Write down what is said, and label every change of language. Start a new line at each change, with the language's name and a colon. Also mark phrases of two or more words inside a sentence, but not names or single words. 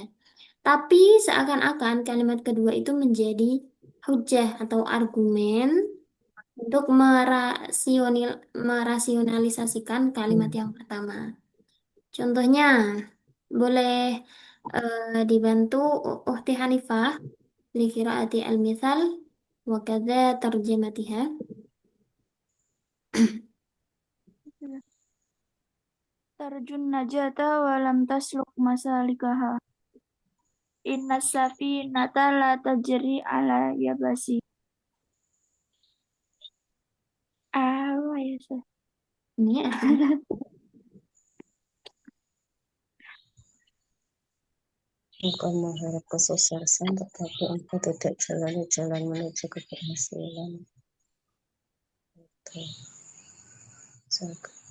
Indonesian: Tapi seakan-akan kalimat kedua itu menjadi hujah atau argumen untuk merasionalisasikan kalimat yang pertama. Contohnya, boleh dibantu Ukhti Hanifah
Arabic: لقراءة المثال وكذا ترجمتها. ترجو النجاة ولم تسلك مسالكها. إن السفينة لا تجري على اليبس.
Indonesian: Apa ya, Sir? Ini artinya engkau mengharap kesuksesan tetapi engkau tidak jalani jalan menuju keberhasilan itu sangat